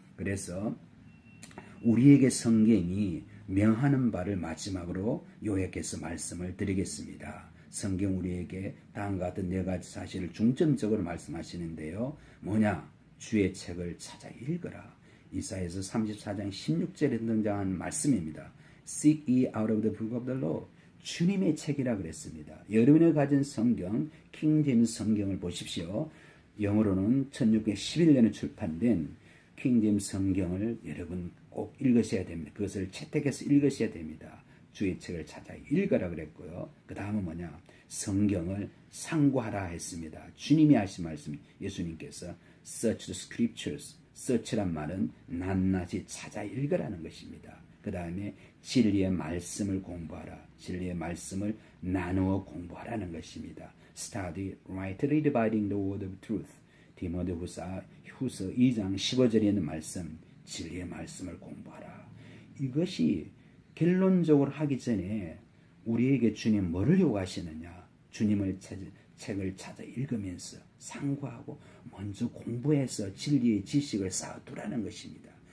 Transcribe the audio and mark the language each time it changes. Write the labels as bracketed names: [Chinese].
[Korean] 그래서 우리에게 성경이 명하는 바를 마지막으로 요약해서 말씀을 드리겠습니다. 성경 우리에게 다음과 같은 네 가지 사실을 중점적으로 말씀하시는데요. 뭐냐? 주의 책을 찾아 읽어라. 이사야서 34장 16절에 등장한 말씀입니다. [English] Seek ye out of the book of the law. [Korean] 주님의 책이라 그랬습니다. 여러분이 가진 성경, 킹제임스 성경을 보십시오. 영어로는 1611년에 출판된 킹제임스 성경을 여러분 꼭 읽으셔야 됩니다. 그것을 채택해서 읽으셔야 됩니다. 주의 책을 찾아 읽어라 그랬고요. 그 다음은 뭐냐? 성경을 상고하라 했습니다. 주님이 하신 말씀, 예수님께서 [English] search the scriptures, [Korean] search란 말은 낱낱이 찾아 읽으라는 것입니다. 그 다음에 진리의 말씀을 공부하라. 진리의 말씀을 나누어 공부하라는 것입니다. [English] Study rightly dividing the word of truth. [Korean] 디모데후서 2장 15절에 있는 말씀, 진리의 말씀을 공부하라. 이것이 결론적으로 하기 전에 우리에게 주님 뭐를 요구하시느냐? 주님의 책을 찾아 읽으면서 상고하고 먼저 공부해서 진리의 지식을 쌓아두라는 것입니다.